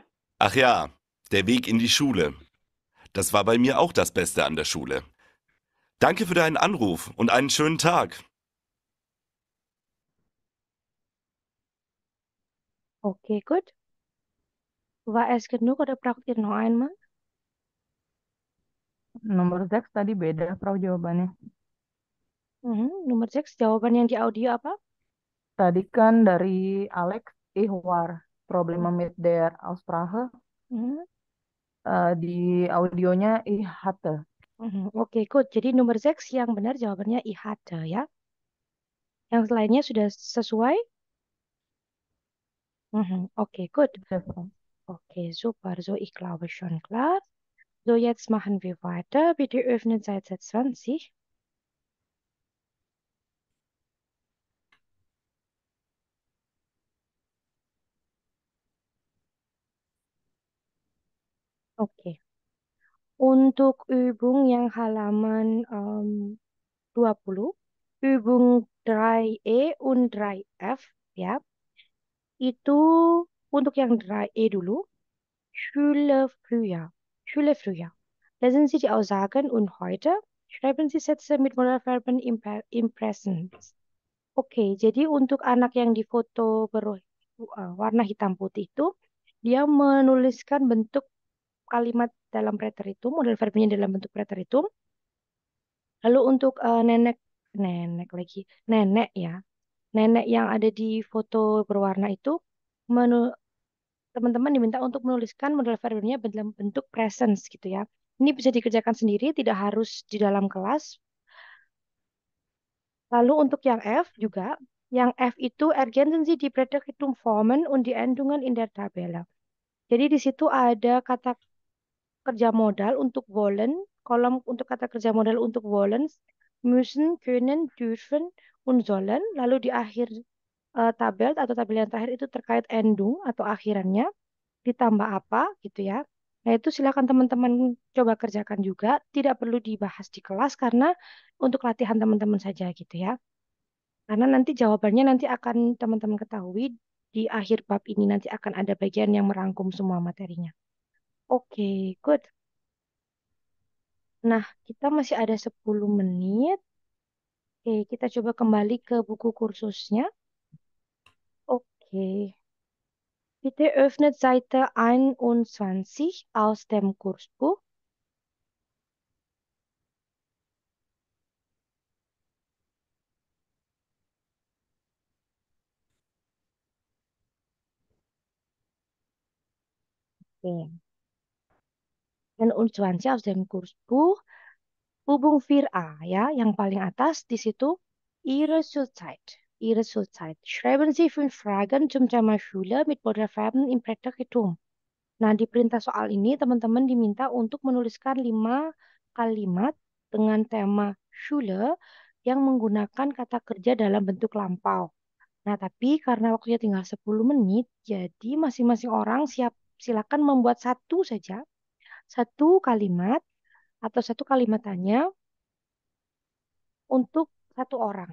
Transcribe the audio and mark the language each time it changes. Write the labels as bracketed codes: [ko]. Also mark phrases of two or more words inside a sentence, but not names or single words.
[de] Ach ja, der Weg in die Schule. Das war bei mir auch das Beste an der Schule. Danke für deinen Anruf und einen schönen Tag. Oke, gut. War es genug oder braucht ihr noch einmal? [id] Nomor 6 tadi beda, Frau, jawabannya. Nomor 6, jawaban yang di audio apa? Tadi kan dari Alex, [de] ich war Probleme mit der Aussprache. Mhm. [id] Di audionya [de] ich hatte. [en] Oke, good. [id] Jadi nomor 6 yang benar jawabannya [de] I hatte [id] ya. Yang lainnya sudah sesuai? [en] Oke, good. [id] Ya, Frau. [en] Okay, super. [de] So, ich glaube schon klar. So, jetzt machen wir weiter. Bitte öffnen Seite 20. Oke. [id] Untuk Übung yang halaman 20, [de] Übung 3E und 3F ya. [id] Itu untuk yang 3E dulu. [de] Schule früher. Schule früher. Lesen Sie die Aussagen und heute schreiben Sie Sätze mit Modalverben im Present. [id] Oke, jadi untuk anak yang difoto warna hitam putih itu, dia menuliskan bentuk kalimat dalam preteritum, modal verbnya dalam bentuk preteritum. Lalu untuk nenek lagi, nenek ya, nenek yang ada di foto berwarna itu, menu- teman-teman diminta untuk menuliskan modal verbnya dalam bentuk presence gitu ya. Ini bisa dikerjakan sendiri, tidak harus di dalam kelas. Lalu untuk yang F juga, yang F itu [de] ergänzen Sie die Präteritumformen und die Endungen in der Tabelle. [id] Jadi di situ ada kata kerja modal untuk wollen, kolom untuk kata kerja modal untuk [de] wollen, müssen, können, dürfen, und sollen. [id] Lalu di akhir tabel atau tabel yang terakhir itu terkait endung atau akhirannya, ditambah apa gitu ya. Nah itu silakan teman-teman coba kerjakan juga, tidak perlu dibahas di kelas karena untuk latihan teman-teman saja gitu ya. Karena nanti jawabannya nanti akan teman-teman ketahui di akhir bab ini nanti akan ada bagian yang merangkum semua materinya. [en] Oke, good. [id] Nah, kita masih ada 10 menit. Oke, kita coba kembali ke buku kursusnya. Oke. [de] Bitte öffnet Seite 21 aus dem Kursbuch. Oke. 21 aus dem Kursbuch. [id] Hubung 4a ya, yang paling atas di situ [de] Ihre Schulzeit. Ihre Schulzeit. Schreiben Sie 5 Fragen zum Thema Schule mit Modalverben im Präteritum. [id] Nah, di perintah soal ini teman-teman diminta untuk menuliskan 5 kalimat dengan tema Schule yang menggunakan kata kerja dalam bentuk lampau. Nah, tapi karena waktunya tinggal 10 menit, jadi masing-masing orang silakan membuat satu saja, satu kalimat atau satu kalimat tanya untuk satu orang.